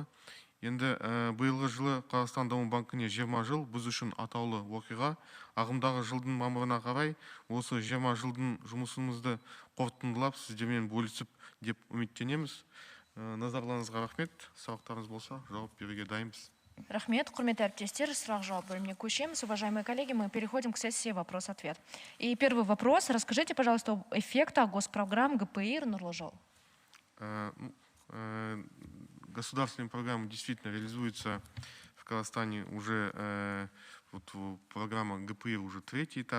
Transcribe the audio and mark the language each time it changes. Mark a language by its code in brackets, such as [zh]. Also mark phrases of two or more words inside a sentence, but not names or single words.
[kk] Енді биылғы жылы Қазақстан даму банкіне 20 жыл, біз үшін атаулы оқиға. Ағымдағы жылдың мамырына қарай осы 20 жылдың жұмысымызды қорытындылап сіздермен бөлісіп деп үміттенеміз. Назарларыңызға рахмет. Сұрақтарыңыз болса, жауап беруге дайынбыз. Рахмет, құрметті әріптестер, сұрақ-жауап бөліміне көшеміз. [ru] Уважаемые коллеги, мы переходим к сессии вопрос-ответ. И первый вопрос. Расскажите, пожалуйста, об эффектах госпрограмм ГПИР «Нурлы жол». Государственные программы действительно реализуются в Казахстане уже, программа ГПИР уже 3-й этап.